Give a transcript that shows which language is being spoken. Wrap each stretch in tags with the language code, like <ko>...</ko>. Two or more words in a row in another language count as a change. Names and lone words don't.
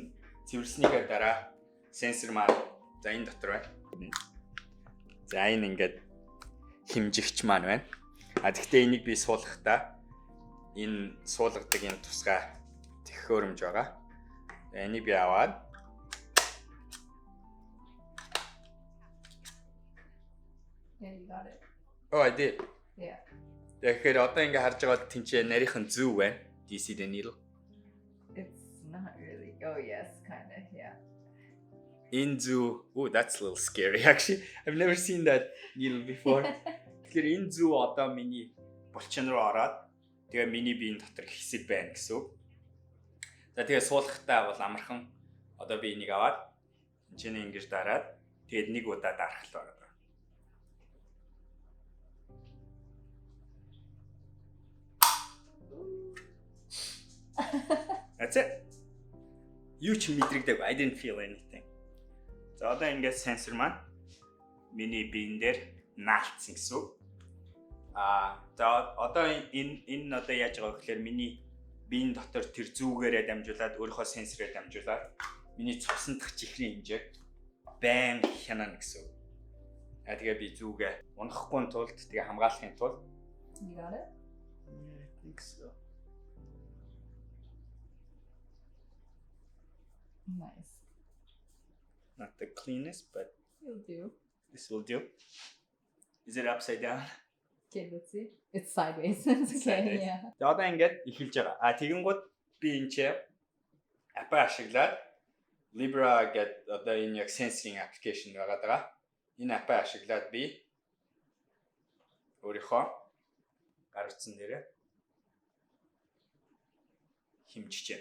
<mn>Цэвэрлснийгээ дараа сенсор маань за энэ дотор байна. За энэ ингээд хэмжигч маань байна. Тэгэхдээ энийг би суулгахдаа энэ суулгадаг энэ тусгай төхөөрөмж байгаа. Энийг би аваад</mn> <en>Yeah, you got it. Oh, I did. Yeah.</en> <mn>Тэгэхээр одоо ингээ харж байгаа тэнцээ нарийнхан зүв байна.</mn> <en>Do you see the needle? It's not really. Oh yes, kind of. Yeah. In zoo. Oh, that's a little scary actually. I've never seen that needle before.</en> <mn>Тэгэхээр энэ зүв одоо миний булчин руу ороод тэгээ миний биеийн дотор хэсэг байна гэсэн үг. За тэгээ суулгахдаа бол амархан одоо би энийг аваад энэ ингэж дараад тэгээд нэг удаа дарах л байна.</mn> <en>That's it.</en> <mn>Юу ч мэдрэгдэг.</mn> <en>I didn't feel anything.</en> <mn>За одоо ингээд сенсор маань миний биен дээр наалтсан гэсэн үг. За одоо энэ одоо яаж байгаа вэ гэхээр миний биен дотор тэр зүгээрээ дамжуулаад өөрийнхөө сенсорээр дамжуулаад миний цусан дахь чихрийн хэмжээг байн хянана гэсэн үг. Тэгээ би зүгээ унахгүй тулд тэгээ хамгаалахын тулд</mn> <en>You got it? I think so. Nice. Not the cleanest, but You'll do. this will do. Is it upside down? Okay, let's see. It's sideways. It's okay, Sideways. yeah.</en> <mn>За одоо ингээд эхэлж байгаа. Тэгэнгүүт би энэ чи апп ашиглаад Libra гэдэг одоо энэ яг</mn> <en>sensing application</en> <mn>байгаа. Энэ апп ашиглаад би өөрийнхөө гар утсан дээрээ хэмжижээ.</mn>